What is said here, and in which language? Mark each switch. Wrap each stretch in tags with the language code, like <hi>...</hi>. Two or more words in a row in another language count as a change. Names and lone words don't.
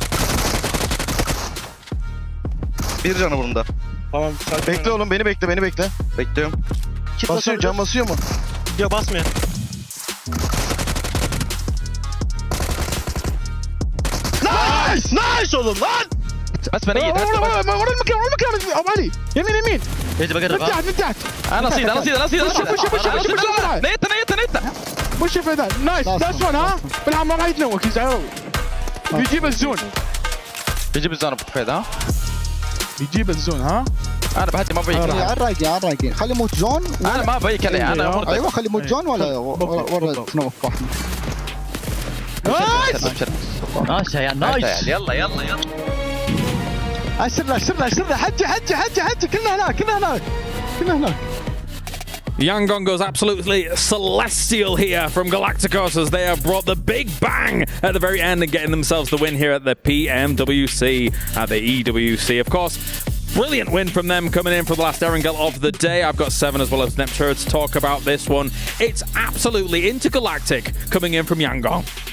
<tr>Bir canı bunda. Tamam. Bekle oğlum, beni bekle, beni bekle. Bekliyorum. Basıyor, can basıyor mu? Yok, basmıyor. Nice! Nice oğlum lan!</tr> <ar>بس بنيت ورا المكان ابو علي يمين يمين يجي بقرب من تحت انا نصيد نيت وش فدا</ar> <en>nice nice one</en> <ar>ها بالعب ما راح يتنوك يزعلوا بيجيب الزون بيجيب الزون ابو حفيظ ها بيجيب الزون ها انا بهدي ما بيك على الرايقين خلي يموت جون انا ما بيك انا ايوه خلي يموت جون ولا تنوك واحد نايس يا نايس يلا اسرنا حجي كلنا هناك</ar> <en>Yangon goes absolutely celestial here from Galacticos as they have brought the big bang at the very end and getting themselves the win here at the PMWC, at the EWC. Of course, brilliant win from them coming in for the last Erangel of the day. I've got 7 as well as Neptune to talk about this one. It's absolutely intergalactic coming in from Yangon.</en>